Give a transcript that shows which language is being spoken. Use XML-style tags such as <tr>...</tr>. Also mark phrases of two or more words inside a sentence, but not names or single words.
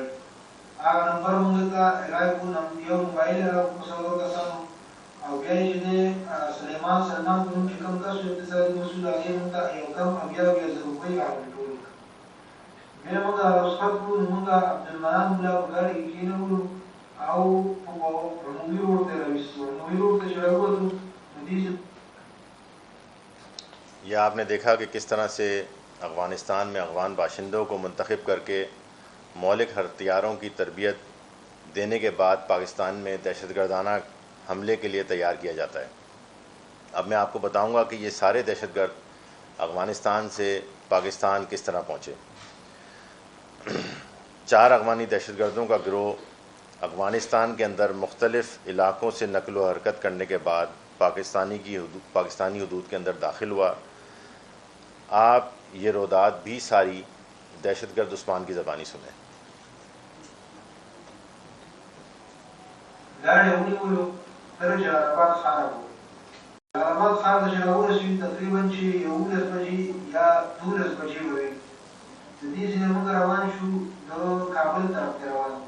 <ps>هغه نمبر مونږ ته راکړو، یو موبایل یې راکړو 100 کسانو او بیا یې چې دی سلیمان سلمان په نوم چې کوم کس و اقتصادي مسؤل هغې موږ ته یو کم اویا زره روپۍ راټول کړه. بیا موږ رخصت کړو نو موږ عبدالمنان ملا په ګاډي کې کېنولو او په عمومي روډ ته راویستو. عمومي روډ ته چې راووتو نو دې</ps> <ur>یہ آپ نے دیکھا کہ کس طرح سے افغانستان میں افغان باشندوں کو منتخب کر کے مولک ہتھیاروں کی تربیت دینے کے بعد پاکستان میں دہشت گردانہ حملے کے لیے تیار کیا جاتا ہے. اب میں آپ کو بتاؤں گا کہ یہ سارے دہشت گرد افغانستان سے پاکستان کس طرح پہنچے. 4 افغانی دہشت گردوں کا گروہ افغانستان کے اندر مختلف علاقوں سے نقل و حرکت کرنے کے بعد پاکستانی حدود کے اندر داخل ہوا. آپ یہ رودات بھی ساری دہشت گرد عثمان کی زبانی سنیں.</ur> <ps>لاړې ونیولو تر جلال خان وو. جلال خان ته چې راورسېدو تقریبا چې 11 بجې یا 12 بجې به وي. د دې ځینې موږ روان شو د کابل طرف ته روان وو.</ps>